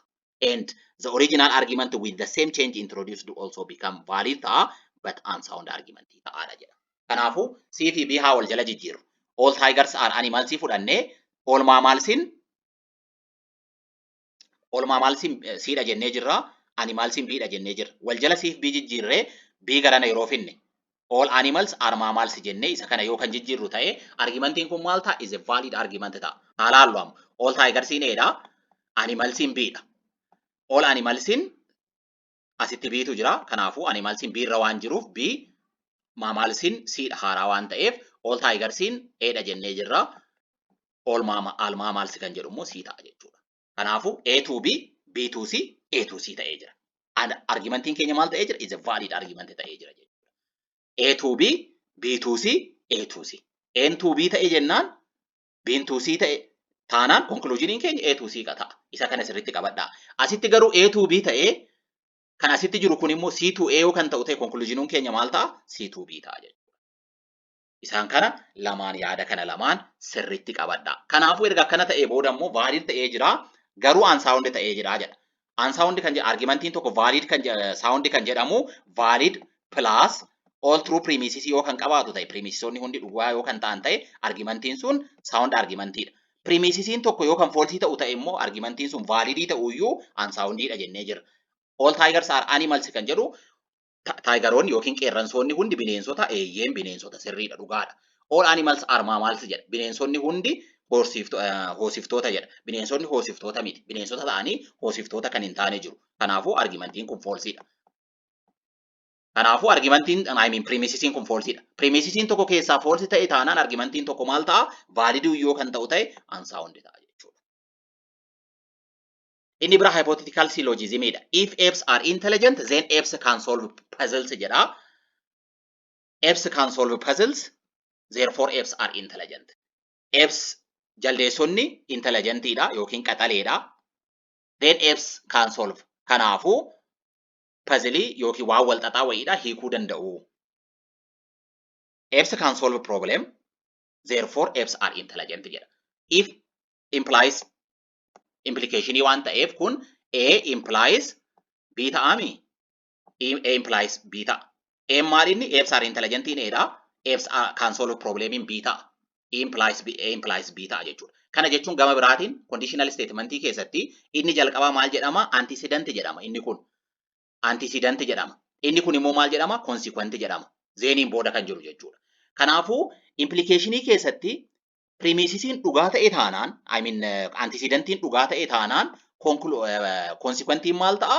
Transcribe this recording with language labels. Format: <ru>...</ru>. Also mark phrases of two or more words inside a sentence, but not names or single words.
<en>And the original argument with the same change introduced to also become valid ta'a but unsound argument</en> <om>ta'aadha jedha. Kanaafuu C fi B haa wal jala jijjiirru.</om> <en>All tigers are animals</en> <om>fudhannee all mammalsiin C dha jennee jirra. Animalsiin B dha jennee jirra. Wal jala C fi B jijjiirree B garana yeroo finne</om> <en>all animals are mammals</en> <om>jennee isa kana yoo kan jijjiirru ta'e argumentiin kun maal ta'a?</om> <en>Is a valid argument ta'a.</en> <om>Haala halluu all tigersiin A dha. Animalsiin B dha. All animalsiin asitti B'tu jira. Kanaafuu animalsiin B irra waan jiruuf B mammalsiin C dha haaraa waan ta'eef all tigersiin A dha jennee jirra. All mammals kan jedhu immoo C ta'a jechuudha. Kanaafuu A to B, B to C, A to C ta'ee jira. Argumentiin keenya maal ta'ee jira?</om> <en>Is a valid argument ta'ee jira jechuudha. A to B, B to C, A to C.</en> <om>A to B ta'e jennaan B to C ta'e taanaan conclusioniin keenya A to C ta'a. Isa kana sirriitti qabadhaa. Asitti garuu A to B ta'ee kan asitti jiru kun immoo C to A yoo kan ta'u ta'e conclusioniin keenya maal ta'a? C to B ta'a jechuudha. Isaan kana lamaan yaada kana lamaan sirriitti qabadhaa. Kanaafuu erga akkana ta'ee booda immoo valid ta'ee jira garuu unsound ta'ee jira jedha. Unsound kan jedhu argumentiin tokko valid kan sound kan jedhamu</om> <en>valid plus all true premises</en> <om>yoo kan qabaatu ta'e premisesonni hundi dhugaa yoo kan ta'an ta'e argumentiin sun sound argumentiidha. Premisesiin tokko yoo kan false ta'u ta'e immoo argumentiin sun valid ta'u iyyuu unsoundidha jennee jira.</om> <en>All tigers are animals</en> <om>kan jedhu taayigaroonni yookiin qeerransoonni hundi bineensota eeyyeen bineensota sirriidha dhugaadha.</om> <en>All animals are mammals jedha.</en> <om>Bineensonni hundi hoosiftoota jedha. Bineensonni hoosiftoota miti. Bineensota ta'anii hoosiftoota kan hin taane jiru. Kanaafuu argumentiin kun falseidha. Kanaafuu argumentiin premisesiin kun falseidha. Premisesiin tokko keessaa false ta'e taanaan argumentiin tokko maal ta'a? Valid yoo kan ta'u ta'e unsound ta'a jechuudha. Inni bira hypothetical syllogismidha.</om> <en>If apes are intelligent, then apes can solve puzzles jedha. Apes can solve puzzles, therefore apes are intelligent.</en> <om>Apes jaldeessonni intelligentidha yookiin qaxaleedha.</om> <en>Then apes can solve.</en> <om>Kanaafuu puzzle yookiin waan wal xaxaa wayiidha hiikuu danda'u.</om> <en>Apes can solve problem, therefore apes are intelligent jedha.</en> <om>If implies implicationii waan ta'eef kun</om> <en>A implies B</en> <om>ta'ami. A implies B ta'a. A maal inni?</om> <en>Apes are intelligent jedha. Apes can solve problem in B ta'a.</en> <om>A implies B ta'a jechuudha. Kana jechuun gama biraatiin conditional statementii keessatti inni jalqabaa maal jedhama? Antecedent jedhama inni kun. Antecedent jedhama. Inni kun immoo maal jedhama? Consequent jedhama. Zeeniin booda kan jiru jechuudha. Kanaafuu implicationii keessatti premisesiin dhugaa ta'e taanaan, antecedentiin dhugaa ta'e taanaan, consequentiin maal ta'a?</om>